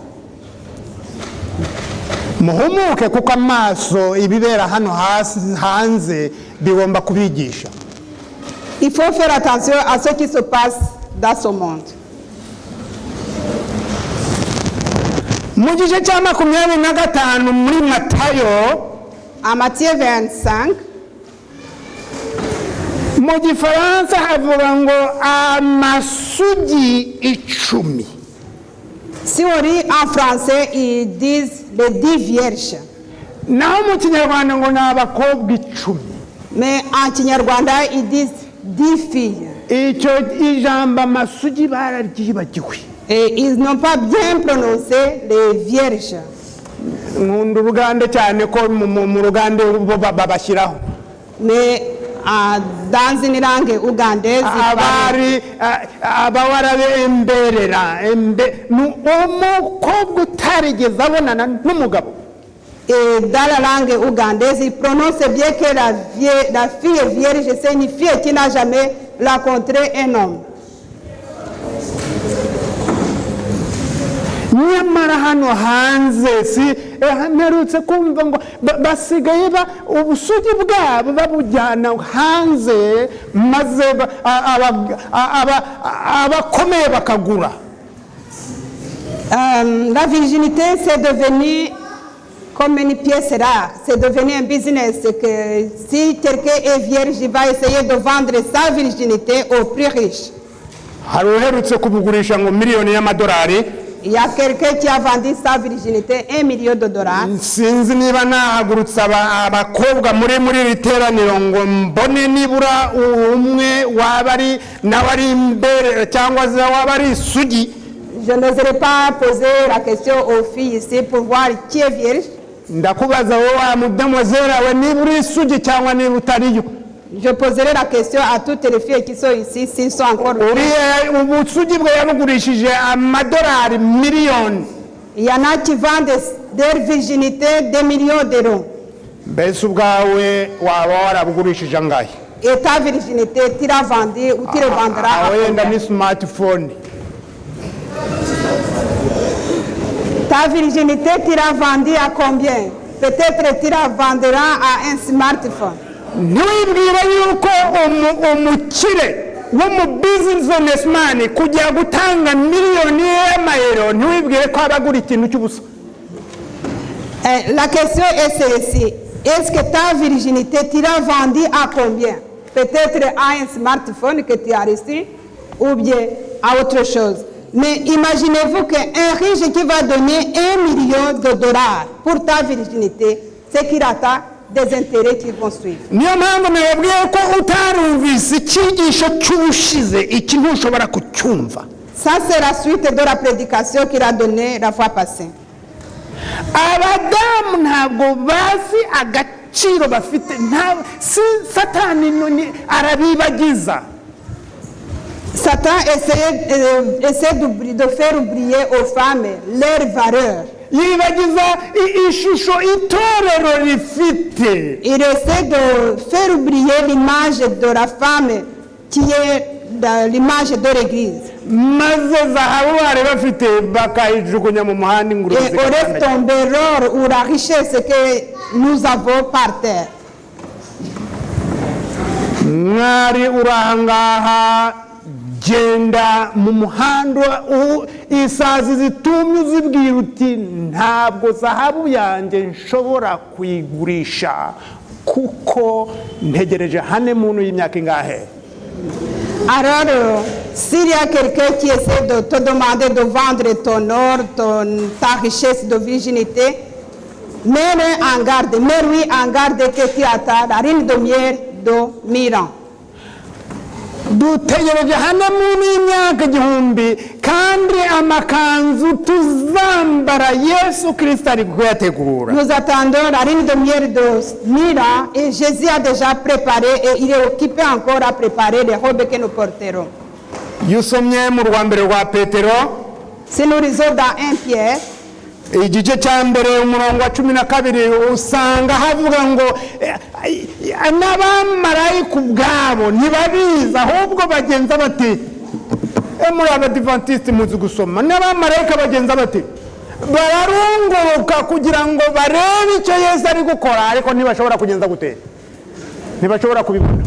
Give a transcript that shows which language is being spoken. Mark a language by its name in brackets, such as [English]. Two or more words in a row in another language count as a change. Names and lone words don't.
[Kinyarwanda] Muhumuke kuko amaso ibibera hano hanze bigomba kubigisha. [French] Il faut faire attention à ce qui se passe dans ce monde. [Kinyarwanda] Mu gice cya 25 muri Matayo, [French] en Matthieu 25, [Kinyarwanda] mu gifaransa havuga ngo amasugi 10. [French] Si on lit en français, ils disent les 10 vierges. [Kinyarwanda] Naho mu Kinyarwanda ngo n'abakobwa 10. [French] Mais en Kinyarwanda, ils disent 10 filles. Et ils n'ont pas bien prononcé les vierges. Mais dans une langue ougandaise, et dans la langue ougandaise, ils prononcent bien que la fille vierge, c'est une fille qui n'a jamais rencontré un homme. [Kinyarwanda] nyamara hano hanze si mperutse kumva ngo basigaye ubusugi bwabo babujyana hanze maze abakomeye bakagura. [French] La virginité c'est devenu comme une pièce rare, c'est devenu un business que si quelqu'un est vierge, il va essayer de vendre sa virginité au plus riche. [Kinyarwanda] Hari uherutse kubugurisha ngo miliyoni y'amadolari. [French] Il y a quelqu'un qui a vendu sa virginité $1 million. [Kinyarwanda] Sinzi niba nahagurutsa abakobwa muri riteraniro ngo mbone nibura umwe wabari nawari imbere cyangwa se wabari sugi. [French] Je n'oserais pas poser la question aux filles ici pour voir qui est vierge. [Kinyarwanda] Ndakubaza wowe mudamoiselle we niburi sugi cyangwa niba utariyo. [French] Je poserai la question à toutes les filles qui sont ici, s'ils sont encore vierges. Il y en a qui vendent leur virginité des millions d'euros. Et ta virginité, tu l'as vendue ou tu le vendras à ta virginité, tu l'as vendue à combien? Peut-être tu la vendras à un smartphone. [Kinyarwanda] Ntiwibwire yuko umukire w'umubusinessman kujya gutanga miliyoni y'amayero ntiwibwire ko abagura ikintu cy'ubusa. [French] La question est celle-ci. Est-ce que ta virginité tu l'as vendue à combien? Peut-être à un smartphone que tu as reçu ou bien à autre chose. Mais imaginez-vous qu'un riche qui va donner $1 million pour ta virginité, c'est qu'il attend des intérêts qui vont suivre. [Kinyarwanda] niyo mpamvu nababwiye ko utarumvise icyigisho cy'ubushize iki ntushobora kucyumva. [French] Ça, c'est la suite de la prédication qu'il a donnée la fois passée. [Kinyarwanda] Abadamu ntabwo bazi agaciro bafite, satani arabibagiza. [French] Satan essaie de faire oublier aux femmes leur valeur. [Kinyarwanda] yibagiza ishusho itorero rifite. [French] Il essaie de faire oublier l'image de la femme qui est l'image de l'église. [Kinyarwanda] maze zahabu bari bafite bakayijugunya mu muhanda ingurube [French] Et on laisse tomber l'or ou la richesse que nous avons par terre. [Kinyarwanda] mwari urahangaha genda mu muhanda isazi zitumye uzibwira uti ntabwo zahabu yanjye nshobora kuyigurisha kuko ntegereje honeymoon y'imyaka ingahe. [French] Alors, s'il y a quelqu'un qui essaie de te demander de vendre ton or, ta richesse de virginité, mets-le en garde, mets-lui en garde que tu attends la reine de miel de 1000 ans. [Kinyarwanda] dutegereje honeymoon y'imyaka 1000 kandi amakanzu tuzambara Yesu Kristo ari kuyategura. [French] Nous attendons la reine de miel de 1000 ans et Jésus a déjà préparé et il est occupé encore à préparer les robes que nous porterons. [Kinyarwanda] iyo usomye mu rwambere rwa Petero, [French] Si nous lisons dans 1 Pierre, [Kinyarwanda] igice cya mbere umurongo wa 12 usanga havuga ngo n'abamarayika ubwabo ntibabizi ahubwo bagenza bati muri abadivantiste muzi gusoma n'abamarayika bagenza bati bararunguruka kugira ngo barebe icyo Yesu ari gukora ariko ntibashobora kugenza gute, ntibashobora kubibona.